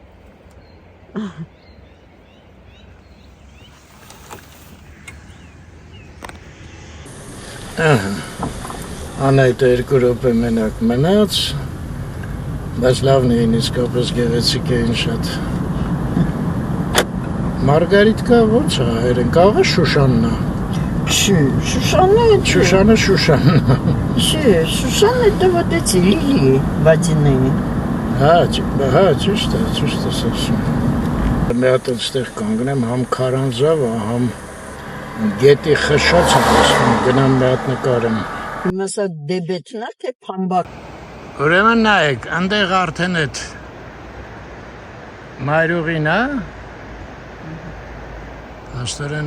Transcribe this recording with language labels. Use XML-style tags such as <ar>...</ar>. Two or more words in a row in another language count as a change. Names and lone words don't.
<hy>Անայտը 2 րոպե մենակ մնաց, բայց լավն էին իսկապես գեղեցիկ էին շատ։ Մարգարիտկա ո՞նց է հայերեն, կարող է Շուշաննա։ Շուշանը Շուշաննա։</hy> <ru>Շուշան это вот эти лилии водяные.</ru> <hy>Հա, ճիշտ է ասում։ Մի հատ այստեղ կանգնեմ, համ քարանձավը, համ գետի խշած եմ ասում, գնամ մի հատ նկարեմ։ Հիմա սա դեբեթն է, թե փամբակ։ Ուրեմն նայեք, այնտեղ արդեն այդ մայրուղին է, աստերեն</hy>